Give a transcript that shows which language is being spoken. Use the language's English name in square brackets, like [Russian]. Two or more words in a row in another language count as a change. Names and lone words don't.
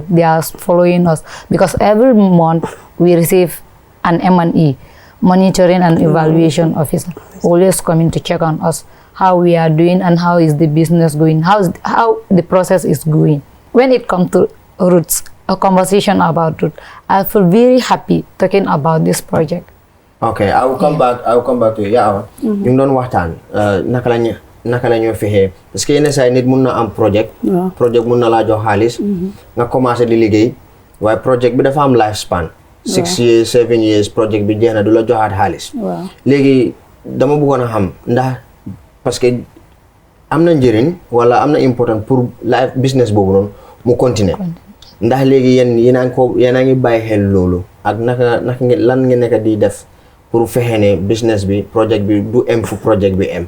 [English] They are following us because every month we receive an M&E, monitoring and evaluation officer, always coming to check on us, how we are doing and how is the business going, how the process is going. When it comes to Roots, a conversation about Roots, I feel very happy talking about this project. Okay, I will come back to you. Yeah, [Wolof] ñu doon waxtaan naka la ñoo fexee [French] parce que [Wolof] yenn saa yi nit mun na am project mun na laa jox xaalis nga commencé di liggéey waaye project bi dafa am lifespan [English] 6 years 7 years [Wolof] project bi jeex na du la joxaat xaalis léegi dama bëggoon a xam ndax parce que am na njëriñ wala am na important pour [English] life business [Wolof] boobu noonu mu continuer ndax léegi yéen a ngi bàyyi xel loolu ak naka lan nga nekk di def pour fexe ne business bi project bi du em fu project bi em.